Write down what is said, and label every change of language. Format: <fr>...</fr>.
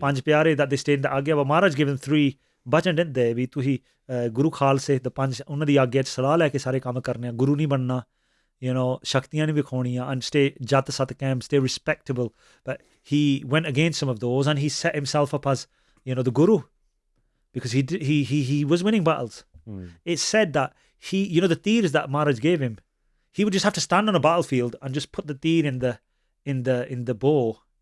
<en>Panj Pyare that they stayed in the Agya. But Maharaj given 3 bachan, didn't they?</en> <pa>भी तुही गुरु खालसे the Panj, ਉਹਨਾਂ ਦੀ ਆਗਿਆ 'ਚ ਸਲਾਹ ਲੈ ਕੇ ਸਾਰੇ ਕੰਮ ਕਰਨੇ ਆ, ਗੁਰੂ ਨਹੀਂ ਬਣਨਾ, ਸ਼ਕਤੀਆਂ ਨਹੀਂ ਵਿਖਾਉਣੀਆਂ,</pa> <en>and stay jat sat kam, stay respectable. But he went against some of those, and he set himself up as the guru, because he was winning battles. Mm. It's said that he, the teers that Maharaj gave him, he would just have to stand on a battlefield and just put the teer in the bow.</en>